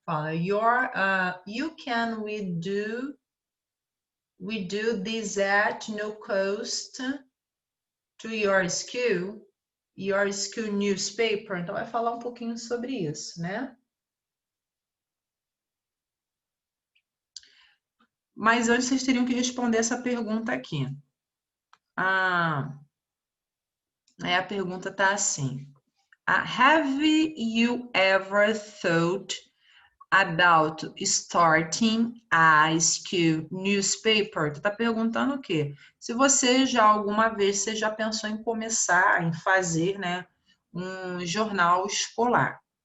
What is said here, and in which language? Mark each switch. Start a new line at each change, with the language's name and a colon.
Portuguese: Fala,
English: you can we do this at no cost to your school newspaper.
Portuguese: Então vai falar um pouquinho sobre isso, né? Mas antes vocês teriam que responder essa pergunta aqui. A pergunta tá assim.
English: Have you ever thought about starting a school newspaper?
Portuguese: Tu tá perguntando o quê? Se você já alguma vez você já pensou em começar, em fazer, né, um jornal escolar?